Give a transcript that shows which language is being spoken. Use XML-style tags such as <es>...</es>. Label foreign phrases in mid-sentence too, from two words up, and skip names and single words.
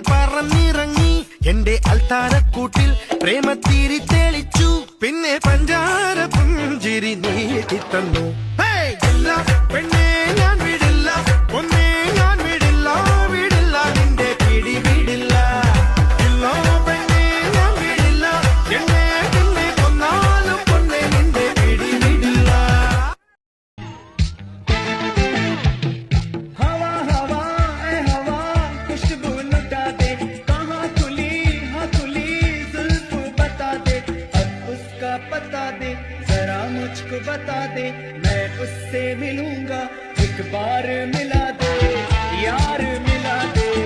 <ml>പറന്നിറങ്ങി എന്റെ അൽത്താരക്കൂട്ടിൽ പ്രേമത്തിരി തെളിച്ചു പിന്നെ പഞ്ചാര പുഞ്ചിരി നീട്ടിത്തന്നു പെണ്ണേ ഞാൻ വിടില്ല ഒന്നേ ഞാൻ വിടില്ല വിടില്ല നിന്റെ പിടി വിടില്ല ഇല്ലോ പെണ്ണേ ഞാൻ വിടില്ല എന്നെ പിന്നെ കൊന്നാലും പൊന്നെ നിന്റെ പിടി വിടില്ല</ml> <hi>हवा हवा ए हवा खुशबू लुटा दे कहाँ खुली हाँ खुली जुल्फ बता दे अब उसका पता दे जरा मुझको बता दे मैं उससे मिलूंगा एक बार मिला दे यार मिला दे</hi>